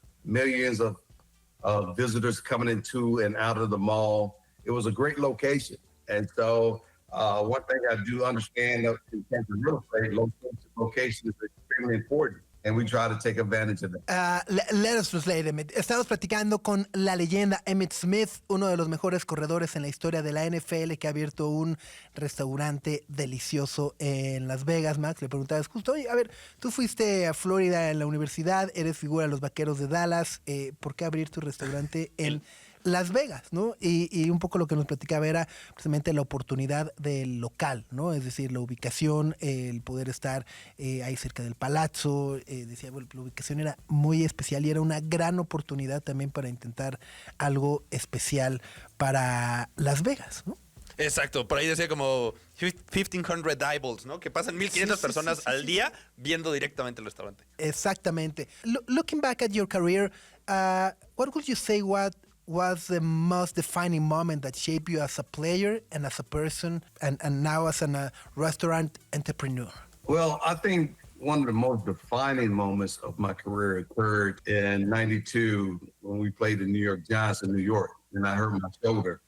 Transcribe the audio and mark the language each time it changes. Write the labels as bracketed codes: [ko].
[en] Millions of visitors coming into and out of the mall. It was a great location. And so one thing I do understand in terms of real estate, location is extremely important, and we try to take advantage of that. Let us translate, Emmitt. [es] Estamos platicando con la leyenda Emmitt Smith, uno de los mejores corredores en la historia de la NFL, que ha abierto un restaurante delicioso en Las Vegas. Max, le preguntabas justo, oye, a ver, tú fuiste a Florida en la universidad, eres figura de los Vaqueros de Dallas, ¿por qué abrir tu restaurante en Las Vegas, ¿no? Y un poco lo que nos platicaba era precisamente la oportunidad del local, ¿no? Es decir, la ubicación, el poder estar ahí cerca del palazzo. Decía, bueno, la ubicación era muy especial y era una gran oportunidad también para intentar algo especial para Las Vegas, ¿no? Exacto, por ahí decía como 1,500 eyeballs, ¿no? Que pasan 1,500 personas al día viendo directamente el restaurante. Exactamente. [en] Looking back at your career, what would you say was the most defining moment that shaped you as a player and as a person and now as a restaurant entrepreneur? Well, I think one of the most defining moments of my career occurred in '92 when we played the New York Giants in New York, and I hurt my shoulder.